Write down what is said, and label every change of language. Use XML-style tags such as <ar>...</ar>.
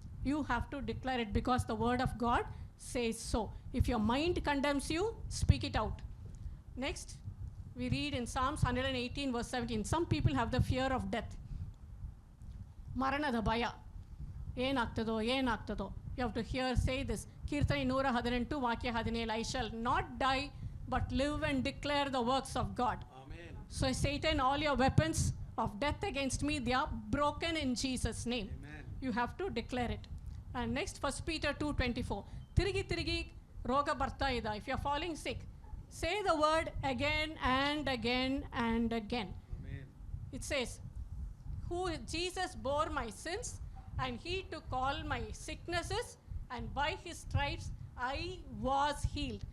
<en>You have to declare it because the word of God says so. If your mind condemns you, speak it out. Next we read in Psalms 118:17, some people have the fear of death.</en> <kn>ಮರಣದ ಭಯ, ಏನಾಗ್ತದೋ.</kn> <en>You have to say this. ಕೀರ್ತನೆ 118 ವಾಕ್ಯ 17, I shall not die but live and declare the works of God. Amen. So Satan, all your weapons of death against me, they are broken in Jesus name. Amen. You have to declare it. And next, 1 Peter 2:24,</en> <kn>ತಿರುಗಿ ರೋಗ ಬರ್ತಾ ಇದೆ.</kn> <en>If you are falling sick, say the word again and again and again. Amen. It says, Jesus bore my sins and he took all my sicknesses and by his stripes I was healed.</en>